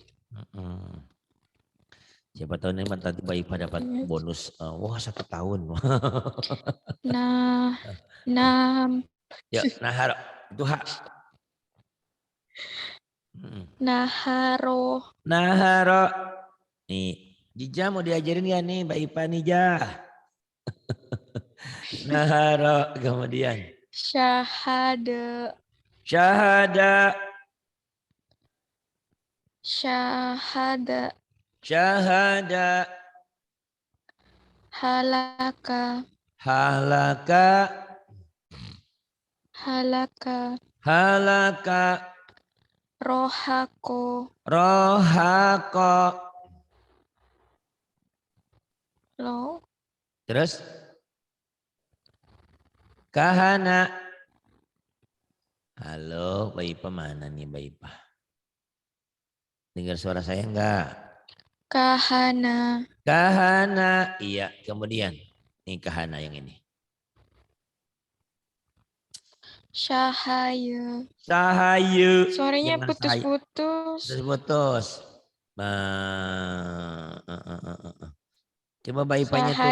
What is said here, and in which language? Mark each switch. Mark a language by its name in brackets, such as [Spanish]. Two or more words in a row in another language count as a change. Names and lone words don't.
[Indonesian] Siapa tahu nih nanti Mbak Ipa dapat bonus, wah 1 tahun. Nah, Ya, naharo itu hak. Naharo. Naharo. Nih, Jija mau diajarin ya nih Mbak Ipa nih Jah. Naharo kemudian. Syahada. Syahada. Syahada. Syahada. Halaka. Halaka. Halaka. Halaka. Rohako. Rohako. Lo. Terus. Kahana. Halo, Mbak Ipa mana nih Mbak Ipa? Dengar suara saya enggak? Kahana. Kahana. Iya, kemudian. Nih kahana yang ini. Cahaya. Sahayu. Suaranya putus-putus. Putus-putus. Coba Mbak Ipanya tuh.